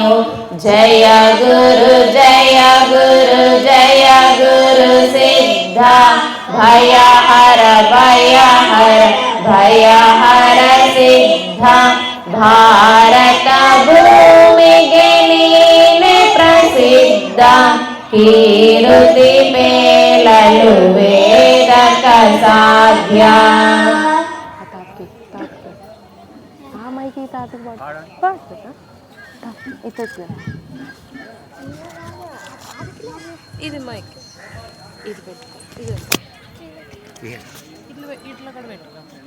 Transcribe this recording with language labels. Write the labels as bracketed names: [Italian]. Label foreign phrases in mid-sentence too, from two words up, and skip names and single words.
[Kannada] ಜಯ ಗುರು ಜಯ ಗುರು ಜಯ ಗುರು ಸಿದ್ಧ ಭಯ ಹರ ಭಯ ಹರ ಭಯ ಹರ ಸಿದ್ಧ ಭಾರತ ಭೂಮಿಗೆ ನೀನೆ ಪ್ರಸಿದ್ಧ ಕೀರ್ತಿ ಪೇಳಲು ವೇದಕ ಸಾಧ್ಯ. [Telugu] తాతకి తాతకి ఆ మైకి తాతకి పాడు పాడు కదా. ఇటు వచ్చి ఇది మైక్ ఇది పెట్టుకో. ఇది ఇట్లా ఇట్లా కూడా పెట్టుకో.